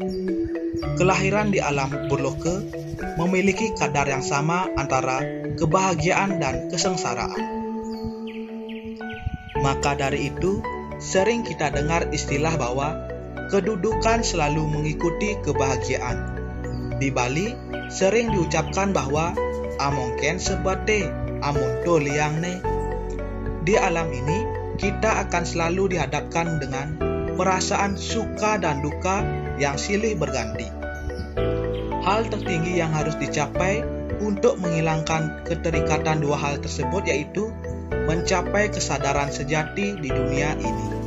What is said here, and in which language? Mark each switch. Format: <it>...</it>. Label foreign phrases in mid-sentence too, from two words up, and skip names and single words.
<id>Kelahiran di alam Burloka memiliki kadar yang sama antara kebahagiaan dan kesengsaraan. Maka dari itu, sering kita dengar istilah bahwa kedudukan selalu mengikuti kebahagiaan. Di Bali, sering diucapkan bahwa</id> <ban>amongken sebate, amonto liangne.</ban> <id>Di alam ini, kita akan selalu dihadapkan dengan perasaan suka dan duka yang silih berganti. Hal tertinggi yang harus dicapai untuk menghilangkan keterikatan dua hal tersebut yaitu mencapai kesadaran sejati di dunia ini.</id>